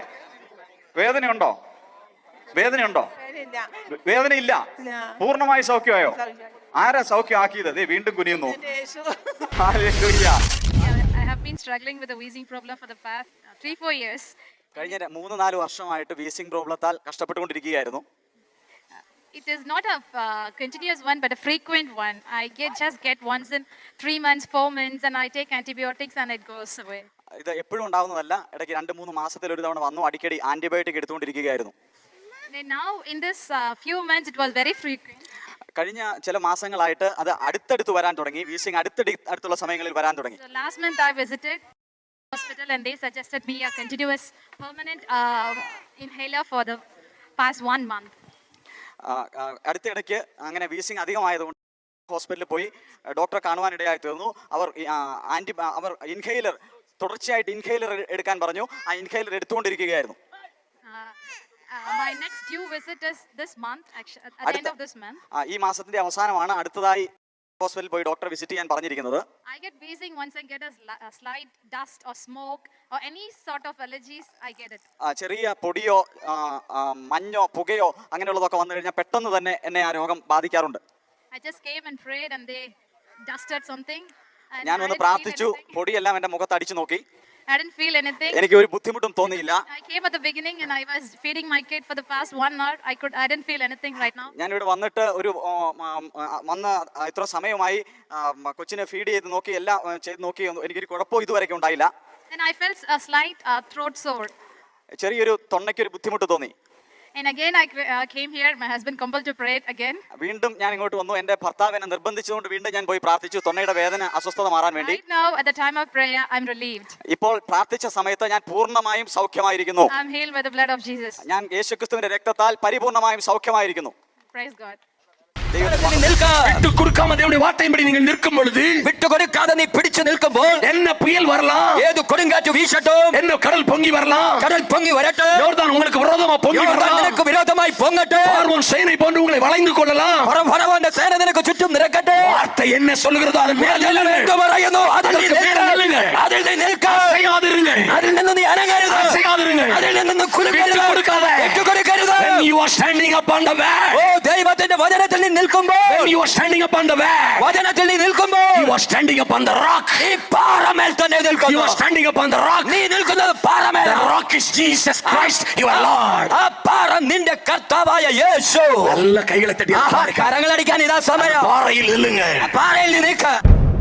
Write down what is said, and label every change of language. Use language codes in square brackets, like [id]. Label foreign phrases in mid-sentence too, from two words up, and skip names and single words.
[ml] വേദനയുണ്ടോ? വേദനയില്ല. പൂർണ്ണമായി സൗഖ്യമായോ? ആരാ സൗഖ്യമാക്കിയത്? വീണ്ടും കുനിയുന്നു. കഴിഞ്ഞ 3-4 വർഷമായിട്ട് [en] wheezing problem [ml] കഷ്ടപ്പെട്ടുകൊണ്ടിരിക്കുകയായിരുന്നു. [en] It is not a continuous one, but a frequent one. I get once in 3 months, 4 months, and I take antibiotics and it goes away. [ml] ഇത് എപ്പോഴും ഉണ്ടാവുന്നതല്ല. ഇടയ്ക്ക് 2-3 മാസത്തിൽ ഒരു തവണ വന്നു അടിക്കടി ആന്റിബയോട്ടിക് എടുത്തുകൊണ്ടിരിക്കുകയായിരുന്നു. [en] Now in this few months it was very frequent. [ml] കഴിഞ്ഞ ചില മാസങ്ങളായിട്ട് അത് അടുത്തടുത്ത് വരാൻ തുടങ്ങി. വീസിംഗ് അടുത്തുള്ള സമയങ്ങളിൽ വരാൻ തുടങ്ങി. [en] So last month I visited hospital and they suggested me a continuous permanent inhaler for the past 1 month. [ml] അടുത്തിടയ്ക്ക് അങ്ങനെ വീസിംഗ് അധികമായതുകൊണ്ട് ഹോസ്പിറ്റലിൽ പോയി ഡോക്ടറെ കാണുവാനിടയായി തീർന്നു. അവർ ഇൻഹെയിലർ തുടർച്ചയായിട്ട് ഇൻഹെയിലർ എടുക്കാൻ പറഞ്ഞു. ആ ഇൻഹെയിലർ എടുത്തുകൊണ്ടിരിക്കുകയായിരുന്നു. [en] My next due visit is this month, actually, at the end of this month. [ml] ഈ മാസത്തിന്റെ അവസാനമാണ് അടുത്തതായി ഹോസ്പിറ്റലിൽ പോയി ഡോക്ടറെ വിസിറ്റ് ചെയ്യാൻ പറഞ്ഞിരിക്കുന്നത്. [en] I get wheezing once I get a slight dust or smoke or any sort of allergies, I get it. [ml] ചെറിയ പൊടിയോ മഞ്ഞോ പുകയോ അങ്ങനെയുള്ളതൊക്കെ വന്നു കഴിഞ്ഞാൽ പെട്ടെന്ന് തന്നെ എന്നെ ആ രോഗം ബാധിക്കാറുണ്ട്. [en] I just came and prayed and they dusted something. And [ml] ഞാൻ [en] I [ml] വന്ന് [en] didn't feel [ml] പ്രാർത്ഥിച്ചു, [en] anything. [ml] പൊടിയെല്ലാം എന്റെ മുഖത്ത് അടിച്ചു നോക്കി. [en] I didn't feel anything. [ml] എനിക്ക് ഒരു ബുദ്ധിമുട്ടും തോന്നിയില്ല. [en] I came at the beginning and I was feeding my kid for the past 1 hour. I didn't feel anything right now. [ml] ഞാൻ ഇവിടെ വന്നിട്ട് വന്ന് ഇത്ര സമയമായി കൊച്ചിനെ ഫീഡ് ചെയ്ത് നോക്കി, എല്ലാം ചെയ്ത് നോക്കി, എനിക്കൊരു കുഴപ്പവും ഇതുവരെയ്ക്കും ഉണ്ടായില്ല. [en] And I felt a slight throat sore. [ml] ചെറിയൊരു തൊണ്ടയ്ക്കൊരു ബുദ്ധിമുട്ട് തോന്നി. [en] And again I came here. My husband compelled to pray again. [ml] വീണ്ടും ഞാൻ ഇങ്ങോട്ട് വന്നു. എന്റെ ഭർത്താവ് എന്നെ നിർബന്ധിച്ചുകൊണ്ട് വീണ്ടും ഞാൻ പോയി പ്രാർത്ഥിച്ചു, തൊണ്ടയുടെ വേദന അസ്വസ്ഥത മാറാൻ വേണ്ടി. [en] Right now at the time of prayer I'm relieved. [ml] ഇപ്പോൾ പ്രാർത്ഥിച്ച സമയത്ത് ഞാൻ പൂർണ്ണമായും സൗഖ്യമായിരിക്കുന്നു. [en] I'm healed by the blood of Jesus. [ml] ഞാൻ യേശുക്രിസ്തുവിന്റെ രക്തത്താൽ പരിപൂർണമായും സൗഖ്യമായിരിക്കുന്നു. [en] Praise God. [ta] விட்டு கொடுக்காம தேவனுடைய வார்த்தையின்படி நீங்கள் நிற்கும் பொழுது, [ml] വിട്ടു കൊടുക്കാതെ നീ പിടിച്ചു നിൽക്കുമ്പോൾ [ta] என்ன புயல் வரலாம், [ml] ഏത് കൊടുങ്കാറ്റ് വീശട്ടും, [ta] என்ன கடல் பொங்கி வரலாம், [ml] കടൽ പൊങ്ങി വരട്ടെ, [ta] யோர்தான் உங்களுக்கு விரோதமா பொங்கி [ml] യോർദാൻ [ta] வரலாம், [ml] നിനക്ക് വിരോധമായി പൊങ്ങട്ടെ, [ta] பார்வோன் சேனை போன்று உங்களை வளைந்து கொள்ளலாம். [ml] ഫറവോന്റെ സേന നിനക്ക് ചുറ്റും നിരക്കട്ടെ. [ta] வார்த்தை என்ன சொல்லுகிறதோ அதன் மேல் [ml] എന്ത് [ta] நில்லுங்கள். [ml] പറയുന്നു അതിൽ നീ [ta] அதற்கு மேல் நில்லுங்கள். [ml] നിൽക്ക. അതിൽ നീ നിൽക്ക. [ta] அசையாதிருங்கள். [ml] അതിൽ നിന്ന് നീ അനങ്ങരുത്. [ta] അസൈയാതിരുങ്ങൾ. [ml] അതിൽ നിന്ന് കുലുങ്ങരുത്. വിട്ടു കൊടുക്കാതെ. വിട്ടു കൊടുക്കരുത്. [en] When you are standing upon the word, [ml] ഓ ദൈവത്തിന്റെ വചനത്തിൽ നീ നിൽക്കുമ്പോൾ, [en] when you are standing upon the word, [ml] വചനത്തിൽ നീ നിൽക്കുമ്പോൾ, [en] you are standing upon the rock. [ml] നീ പാറമേൽ തന്നെ [en] You [ml] നിൽക്കുന്നു. [en] are standing upon the rock. [ml] നീ നിൽക്കുന്നത് പാറമേൽ. [en] The rock is Jesus Christ, your Lord. [ml] ആ പാറ നിന്റെ കർത്താവായ യേശു. [ta] நல்ல கைகளை தட்டி [ml] കരങ്ങളടിക്കാൻ ഇതാ സമയം. [ta] பாறையில் நில்லுங்க. [ml] പാറയിൽ നീ നിൽക്ക.